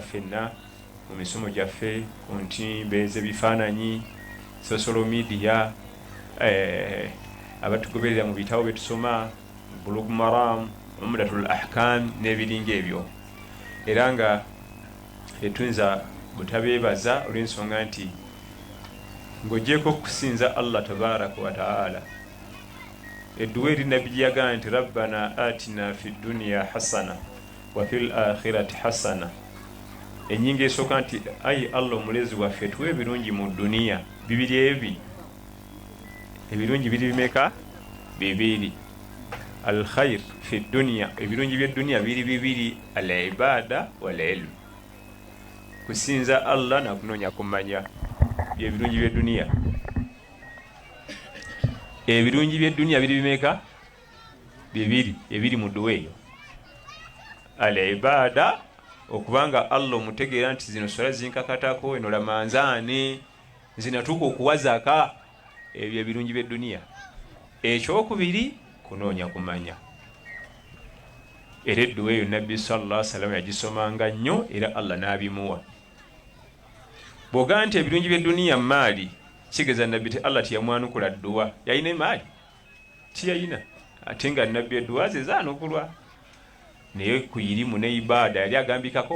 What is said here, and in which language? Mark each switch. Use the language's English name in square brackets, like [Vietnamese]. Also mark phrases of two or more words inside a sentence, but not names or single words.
[Ganda] fenna mu misomo gyaffe ku ntimbe z'ebifaananyi [English] social media [Ganda] abatugoberera mu bitabo byetusoma Bulugh Maram Umdatul Ahkam n'ebiringa ebyo era nga etuyinza butabeebaza olw'ensonga nti ng'ogyeko okusinza Allah [Arabic] تبارك وتعالى [Ganda] edduwa eri nabbi gyeyagamba nti [Arabic] ربنا آتنا في الدنيا حسنة وفي الآخرة حسنة. [Ganda] Ennyinga esooka nti ayi Allah omulezi waffe tuwe ebirungi mu duniya bibiri ebirungi biri bimeka 2 [Arabic] الخير في الدنيا [Ganda] ebirungi by'edduniya biri 2 [Arabic] العبادة والعلم [Ganda] kusinza Allah na kunoonya kumanya ebirungi by'edduniya. Ebirungi by'edduniya biri bimeka 2 ebiri mu dduwa eyo al-ibada okubanga Allah omutegeera nti zino swala zinkakatako eno lamanzaani zinatuuka okuwa zaka, ebyo ebirungi by'edduniya. Ekyokubiri kunoonya kumanya. Era edduwa eyo Nabbi [Arabic] صلى الله عليه وسلم [Ganda] yagisomanga nnyo era Allah n'abimuwa. Bw'ogaa nti ebirungi by'edduniya maali, kigeza Nabbi ti Allah tiyamwanukula dduwa. Yalina emaali? Tiyalina. Ate nga Nabbi edduwa ze zaanukulwa. Naye ku irimu ne ibada yali agambikako.